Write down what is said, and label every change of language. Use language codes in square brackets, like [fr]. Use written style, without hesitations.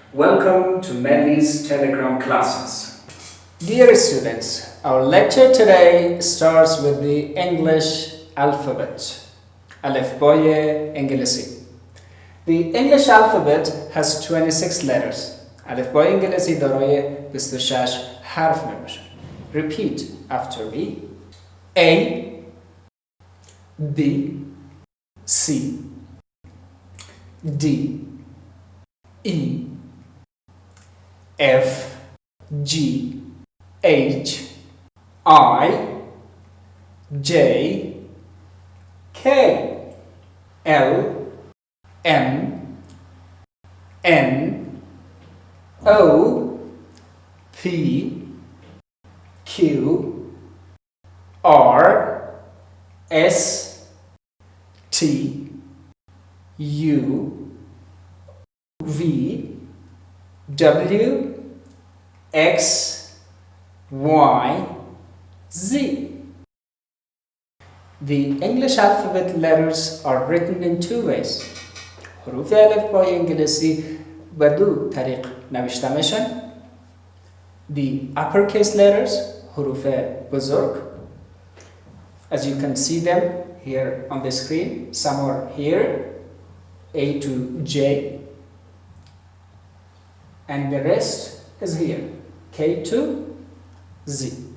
[en] Welcome to Melly's Telegram classes. Dear students, our lecture today starts with the English alphabet. [fa] الفبای انگلیسی. [en] The English alphabet has 26 letters. [fa] الفبای انگلیسی دارای 26 حرف می باشه. [en] Repeat after me. A, B, C, D, E, F, G, H, I, J, K, L, M, N, O, P, Q, R, S, T, U, V, W, X, Y, Z. The English alphabet letters are written in two ways. [fa] حروف الفبای انگلیسی به دو طریق نوشته میشن. [en] The uppercase letters, [fa] حروف بزرگ. [en] As you can see them here on the screen, some are here, A to J, and the rest is here, K to Z.